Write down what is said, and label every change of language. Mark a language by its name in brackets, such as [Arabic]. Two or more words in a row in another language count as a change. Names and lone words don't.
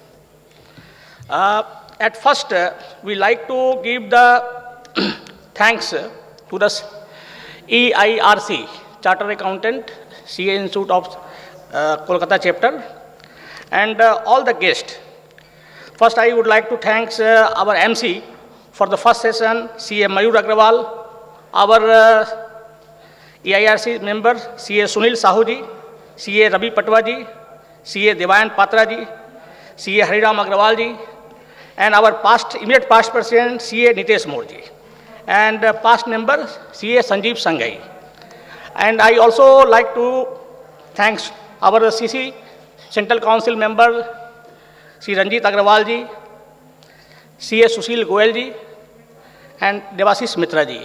[English] At first, we like to give the thanks to the EIRC, Chartered Accountant, CA Institute of Kolkata chapter, and all the guests. First, I would like to thank our MC for the first session, CA Mayur Agrawal, our EIRC member, CA Sunil Sahu ji, CA Ravi Patwa ji, CA Devayan Patra ji, CA Hariram Agrawal ji, and our immediate past president, CA Nitesh More ji, and past member, CA Sanjeev Sanghai. And I also like to thank our CC Central Council member, Sri Ranjit Agrawal ji, CA Sushil Goyal ji, and Devashish Mitra ji.